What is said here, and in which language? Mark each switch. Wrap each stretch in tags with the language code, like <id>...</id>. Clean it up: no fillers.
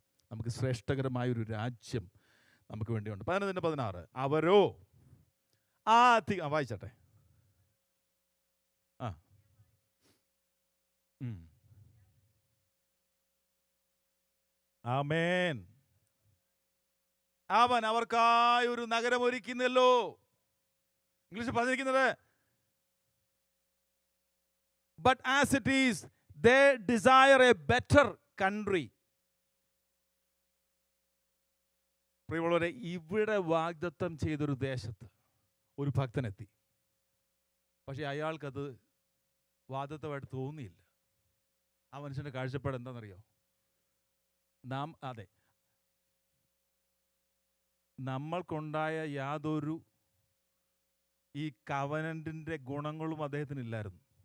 <ml>നമുക്ക് ശ്രേഷ്ഠകരമായൊരു രാജ്യം നമുക്ക് വേണ്ടിയുണ്ട്. 11:16 അവരോ വായിച്ചട്ടെ. ആമേൻ. അവൻ അവർക്കായി ഒരു നഗരം ഒരുക്കുന്നല്ലോ. ഇംഗ്ലീഷിൽ പറഞ്ഞിരിക്കുന്നത്,</ml> <en>but as it is they desire a better country.</en> <ml>പ്രിയമുള്ളവരെ, ഇവിടെ വാഗ്ദത്തം ചെയ്തൊരു ദേശത്ത് ഒരു ഭക്തനെത്തി. പക്ഷേ അയാൾക്കത് വാഗ്ദത്തമായിട്ട് തോന്നിയില്ല. ആ മനുഷ്യൻ്റെ കാഴ്ചപ്പാട് എന്താണെന്നറിയോ? അതെ, നമ്മൾക്കുണ്ടായ യാതൊരു ഈ കവനന്റിൻ്റെ ഗുണങ്ങളും അദ്ദേഹത്തിനില്ലായിരുന്നു.</ml>